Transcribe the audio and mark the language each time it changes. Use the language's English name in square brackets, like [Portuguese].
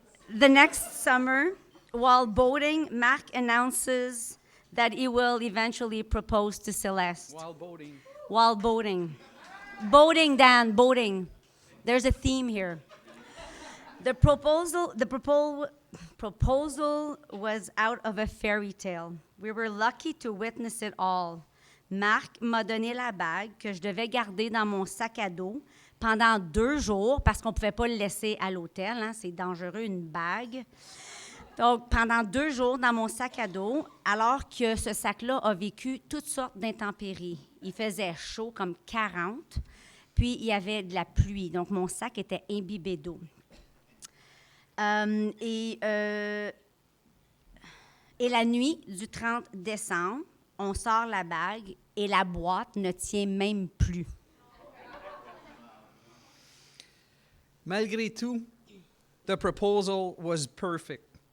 [English] The next summer, while boating, Marc announces that he will eventually propose to Celeste. While boating. While boating. Boating, Dan, boating. There's a theme here. The proposal was out of a fairy tale. We were lucky to witness it all. [French] Marc m'a donné la bague que je devais garder dans mon sac à dos pendant 2 jours parce qu'on ne pouvait pas le laisser à l'hôtel. Hein, c'est dangereux, une bague. Donc, pendant 2 jours dans mon sac à dos, alors que ce sac-là a vécu toutes sortes d'intempéries. Il faisait chaud, comme 40, puis il y avait de la pluie. Donc, mon sac était imbibé d'eau. Et la nuit du 30 décembre, on sort la bague et la boîte ne tient même plus. Malgré tout, [English] the proposal was perfect.